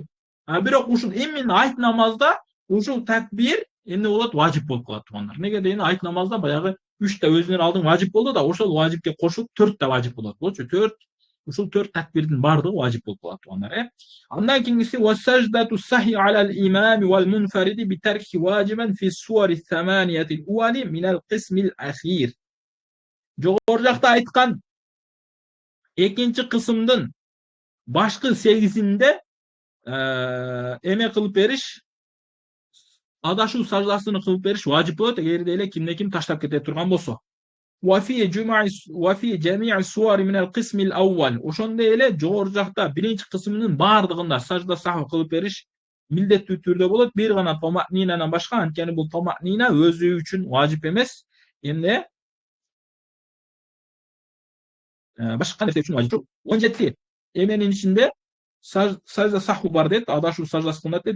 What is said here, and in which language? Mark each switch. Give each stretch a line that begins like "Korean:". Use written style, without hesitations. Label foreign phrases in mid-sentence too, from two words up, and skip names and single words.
Kyrgyz: А бирок ушул именно айт намазда ушул такбир эмне болот? Важип болуп калат туугандар. Неге дегенде айт намазда баягы 3 та өзүнөн алдын важип болду да, ошол важипке кошулуп 4 та важип болот. Болчу 4 ушул 4 такбирдин баардыгы важип болуп калат туугандар. Андан кийинкиси
Arabic: وسجدة السهو على الإمام والمنفرد بترك واجب في صور ثمانية وهي من القسم الآخر.
Kyrgyz: Жогору жакта айткан экинчи кысымдын башкы 8-inde эме кылып бериш, адашуу саждасыны кылып бериш важип болот, эгерде эле кимде ким таштап кете турган болсо.
Arabic: وفي جميع صور من القسم الأول.
Kyrgyz: Ошондой эле жогору жакта биринчи кысымынын баардыгында сажда сахв кылып бериш милдеттүү түрдө болот. Бир гана тамаънинанан башка, анткени бул тамаънина өзү үчүн важип эмес. Эмне? Башка нерсе үчүн важип. 17 эменин ичинде сажда саху бар дейт, адашуу саждасы кылынат дейт.